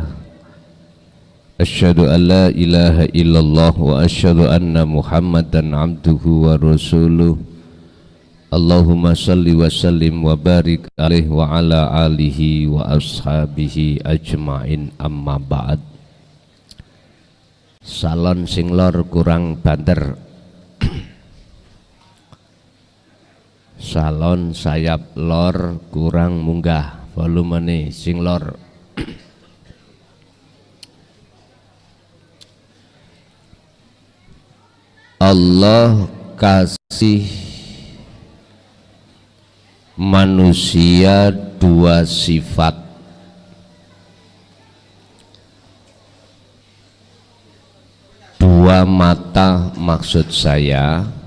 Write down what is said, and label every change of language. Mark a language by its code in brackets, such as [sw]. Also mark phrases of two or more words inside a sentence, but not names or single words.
[ar] أشهد أن لا إله إلا الله وأشهد أن محمدا عبده ورسوله. اللهم صل وسلم وبارك عليه وعلى آله وأصحابه أجمعين، أما بعد. [jv] Salon sing lor kurang banter, salon sayap lor kurang munggah volumene sing lor. [id] Allah kasih manusia dua sifat. Dua mata maksud saya.